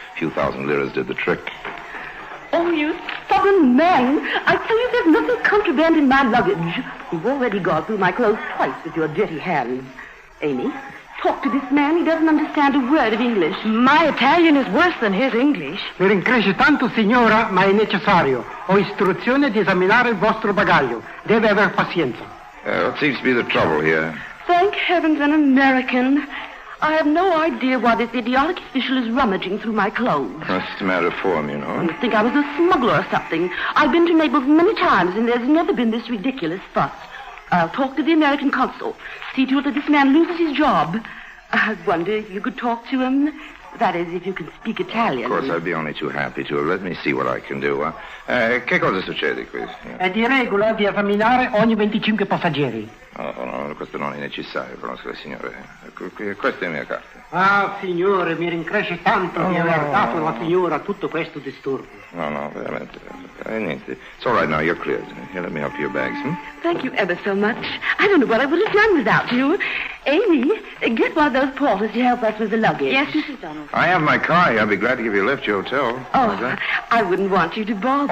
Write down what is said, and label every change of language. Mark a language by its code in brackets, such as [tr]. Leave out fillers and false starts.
[en] A few thousand liras did the trick. Oh, you stubborn man. I tell you there's nothing contraband in my luggage. You've already gone through my clothes twice with your dirty hands. Amy, talk to this man. He doesn't understand a word of English. My Italian is worse than his English. [it] Mi rincresce tanto, signora, ma è necessario. Ho istruzione di esaminare il vostro bagaglio. Deve aver pazienza. [en] What seems to be the trouble here? Thank heavens, an American. I have no idea why this idiotic official is rummaging through my clothes. What's the matter of form, you know? I think I was a smuggler or something. I've been to Naples many times, and there's never been this ridiculous fuss. I'll talk to the American consul. See to it that this man loses his job. I wonder if you could talk to him. That is, if you can speak Italian. Of course, I'd be only too happy to. Let me see what I can do. [it] Che cosa succede qui? È di regola di esaminare ogni 25 passeggeri. No, questo non è necessario, conosco le signore. Questa è la mia carta. Ah, signore, mi rincresce tanto di aver dato alla signora tutto questo disturbo. No, veramente. Niente. [en] It's all right now, you're cleared. Here, let me help your bags, Thank you ever so much. I don't know what I would have done without you. Amy, get one of those porters to help us with the luggage. Yes, Mrs. Donald. I have my car here. I'll be glad to give you a lift to your hotel. Oh, I wouldn't want you to bother.